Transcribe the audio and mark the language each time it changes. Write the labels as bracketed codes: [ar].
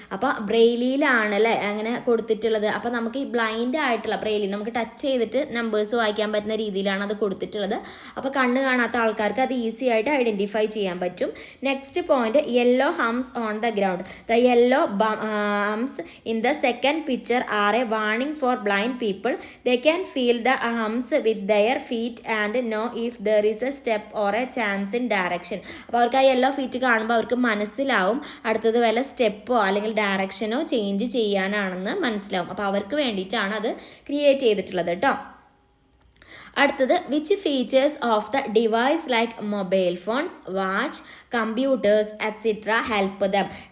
[ml] അപ്പോൾ ബ്രെയിലിയിലാണ് അല്ലേ അങ്ങനെ കൊടുത്തിട്ടുള്ളത്. അപ്പോൾ നമുക്ക് ഈ ബ്ലൈൻഡ് ആയിട്ടുള്ള ബ്രെയിലി നമുക്ക് ടച്ച് ചെയ്തിട്ട് നമ്പേഴ്സ് വായിക്കാൻ പറ്റുന്ന രീതിയിലാണ് അത് കൊടുത്തിട്ടുള്ളത്. അപ്പോൾ കണ്ണ് കാണാത്ത ആൾക്കാർക്ക് അത് ഈസി ആയിട്ട് ഐഡൻറ്റിഫൈ ചെയ്യാൻ പറ്റും. [en] Next point, yellow hums on the ground. The yellow hums in the second picture are a warning for blind people. They can feel the hums with their feet and know if there is a step or a chance in direction. [ml] അപ്പോൾ അവർക്ക് ആ yellow feet കാണുമ്പോൾ അവർക്ക് മനസ്സിലാവും അടുത്തത് വല്ല സ്റ്റെപ്പോ അല്ലെങ്കിൽ ഡയറക്ഷനോ change ചെയ്യാനാണെന്ന് മനസ്സിലാവും. അപ്പോൾ അവർക്ക് വേണ്ടിയിട്ടാണ് അത് ക്രിയേറ്റ് ചെയ്തിട്ടുള്ളത് കേട്ടോ. അടുത്തത് [en] Which features of the device like mobile phones, watch, computers etcetera help them.